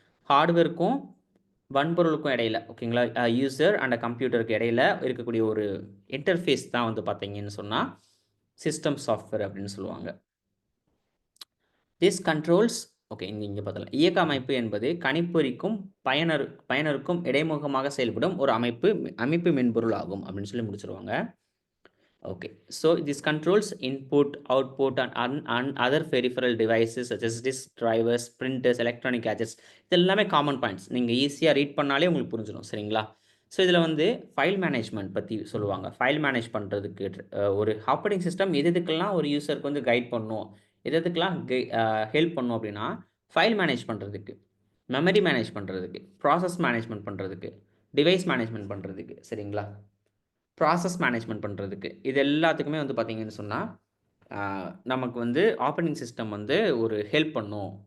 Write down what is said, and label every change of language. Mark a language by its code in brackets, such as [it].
[ta] ஹார்ட்வேருக்கும் வன்பொருளுக்கும் இடையில, ஓகேங்களா, user and கம்ப்யூட்டருக்கு இடையில இருக்கக்கூடிய ஒரு இன்டர்ஃபேஸ் தான் வந்து பார்த்தீங்கன்னு சொன்னால் சிஸ்டம் சாஃப்ட்வேர் அப்படின்னு சொல்லுவாங்க. [en] this controls, [ta] ஓகே, இங்கே பார்த்தலாம், இயக்க அமைப்பு என்பது கணிப்பொறிக்கும் பயனருக்கும் இடைமுகமாக செயல்படும் ஒரு அமைப்பு மென்பொருள் ஆகும் அப்படின்னு சொல்லி முடிச்சிருவாங்க. [en] Okay, so this controls input, output, and other peripheral devices such as disk drivers, printers, electronic gadgets. [ta] இது எல்லாமே காமன் பாயிண்ட்ஸ். நீங்கள் ஈஸியாக ரீட் பண்ணாலே உங்களுக்கு புரிஞ்சிடும். சரிங்களா? ஸோ இதில் வந்து ஃபைல் மேனேஜ்மெண்ட் பற்றி சொல்லுவாங்க. ஃபைல் மேனேஜ் பண்ணுறதுக்கு ஒரு ஆப்ரேட்டிங் சிஸ்டம் எதுக்கெல்லாம் ஒரு யூசருக்கு வந்து கைட் பண்ணும், எதுக்கெல்லாம் ஹெல்ப் பண்ணும் அப்படின்னா, ஃபைல் மேனேஜ் பண்ணுறதுக்கு, மெமரி மேனேஜ் பண்ணுறதுக்கு, ப்ராசஸ் மேனேஜ்மெண்ட் பண்ணுறதுக்கு, டிவைஸ் மேனேஜ்மெண்ட் பண்ணுறதுக்கு, சரிங்களா, ப்ராசஸ் மேனேஜ்மெண்ட் பண்ணுறதுக்கு, இது எல்லாத்துக்குமே வந்து பார்த்தீங்கன்னு சொன்னால் நமக்கு வந்து ஆப்ரேட்டிங் சிஸ்டம் வந்து ஒரு ஹெல்ப் பண்ணும்.